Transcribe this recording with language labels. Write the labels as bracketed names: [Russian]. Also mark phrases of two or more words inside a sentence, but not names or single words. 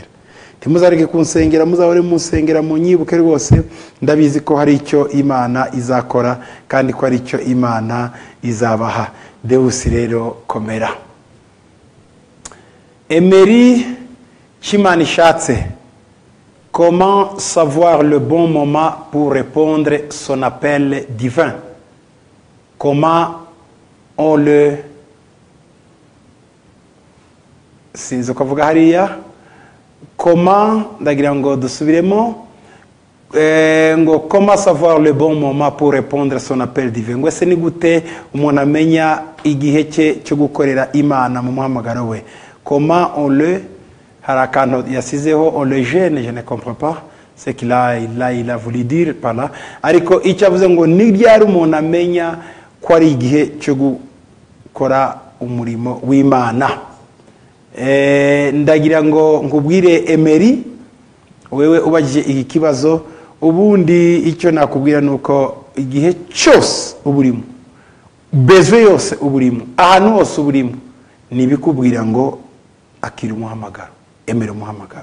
[Kinyarwanda] Timuzareke kunsengera, muzahore munsengera, munyibuke rwose. Ndabizi ko hari icyo Imana izakora kandi ko hari icyo Imana izabaha. Deus rero komera. Emery Chimani Shatse, [French] comment savoir le bon moment pour répondre son appel divin? Comment on le... [Kinyarwanda] Sinzi kuvuga hariya. Comment, ndagira ngo dusubiremo, ngo [French] comment savoir le bon moment pour répondre son appel divin? [Kinyarwanda] Ngo ese ni gute umuntu amenya igihe cye cyo gukorera Imana mu muhamagaro we? [French] Comment on le... [Kinyarwanda] Hari akantu yasizeho [French] on le gêne, je ne comprends pas ce qu'il a voulu dire par là. [Kinyarwanda] Ariko icyo avuze ngo ni ryari umuntu amenya ko ari igihe cyo gukora umurimo w'Imana. Ndagira ngo nkubwire Emery, wewe ubagije iki kibazo, ubundi icyo nakubwira nuko igihe cyose uburimo, bezwe yose uburimo, ahantu hose uburimo, nibikubwira ngo akira umuhamagaro, emera umuhamagaro.